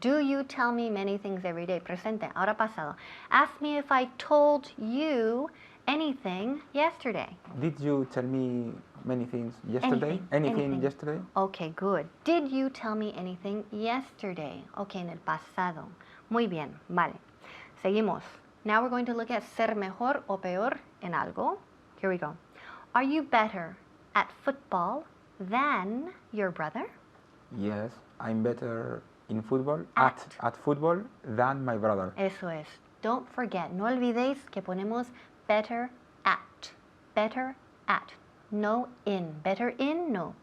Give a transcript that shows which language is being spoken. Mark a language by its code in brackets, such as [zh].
[en] Do you tell me many things every day? [es] Presente. Ahora pasado. [en] Ask me if I told you anything yesterday. Did you tell me many things yesterday? Anything. Yesterday? Okay, good. Did you tell me anything yesterday? [es] Okay, en el pasado. Muy bien, vale. Seguimos. [en] Now we're going to look at [es] ser mejor o peor en algo. [en] Here we go. Are you better at football than your brother? Yes, I'm better in football At. at football than my brother. [es] Eso es. [en] Don't forget, [es] no olvidéis que ponemos better at. Better at. No in. Better in, no.